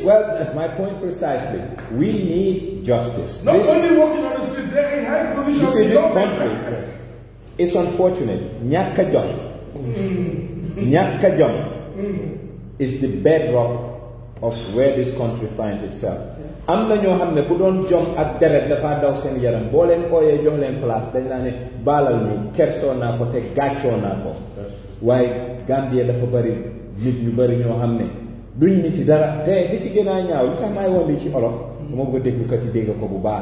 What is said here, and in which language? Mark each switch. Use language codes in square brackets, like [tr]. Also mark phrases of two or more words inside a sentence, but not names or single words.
[en] Well, that's my point precisely. We need justice. Not only walking on the streets, they're in high position. You see, this country, it's unfortunate. [wo] Nyaka jom [en] is the bedrock of where this country finds itself. [wo] Am na ñoo xam ne bu doon jom ak deret dafa daw seen yaram boo leen ooyee jox leen place dañ naa ne baalal ñu kersoo naa ko te gàccoo naa ko. waaye Gambie dafa bari nit ñu bari ñoo xam ne duñ nit ci dara te li ci gën a ñaaw li tax maay wax lii ci olof dama bëgg a déglukat yi dégg ko bu baax.